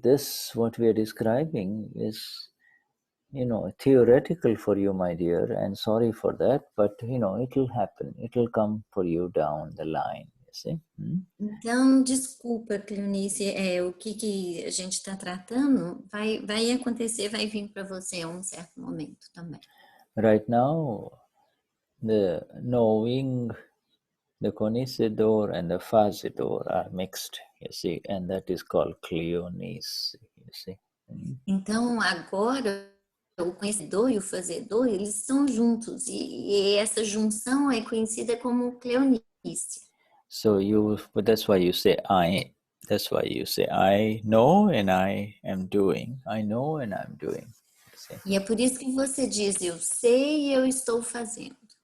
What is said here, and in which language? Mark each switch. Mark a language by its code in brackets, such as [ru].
[en] This, what we are describing, is, theoretical for you, my dear, and sorry for that, but, it will happen. It will come for you down the line, you see. [pt] Então, desculpa, Cleonice, o que a gente está tratando vai acontecer, vai vir para você a um certo momento também. [en] Right now, the knowing The conhecedor and the fazedor are mixed, you see, and that is called cleonice, you see. [pt] Então, agora, o conhecedor e o fazedor, eles estão juntos. E essa junção é conhecida como cleonice. [en] So that's why you say I. That's why you say I know and I am doing. I know and I'm doing. See? [pt] E é por isso que você diz, eu sei e eu estou fazendo.